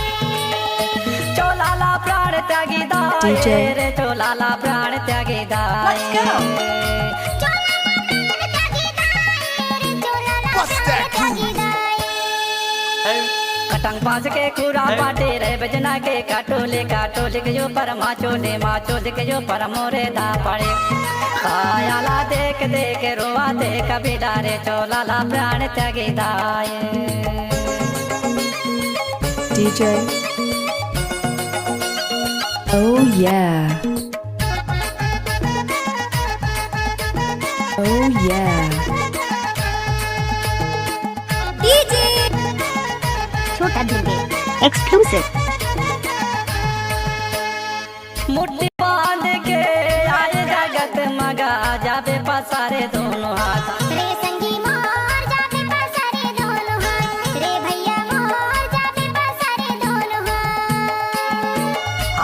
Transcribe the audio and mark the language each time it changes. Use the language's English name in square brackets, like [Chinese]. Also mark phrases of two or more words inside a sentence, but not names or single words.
[Chhattisgarhi] चोला ला प्राण त्यागी दाए रे चोला ला प्राण त्यागी दाए पतंग बांस के पूरा पाटे रे बजना के काटोले के ऊपर माचोले के ऊपर मोरे दा पड़े कायाला देख रोवा दे कभी डारे चोला ला प्राण त्यागी दाए [English] DJ. Oh yeah. Oh yeah. DJ छोटा DJ exclusive। [Chhattisgarhi] मुट्ठी बांध के आए जगत मगा जाबे पसारे दोनों हाथ रे संगी मोर जाबे पसारे दोनों हाथ रे भैया मोर जाबे पसारे दोनों हाथ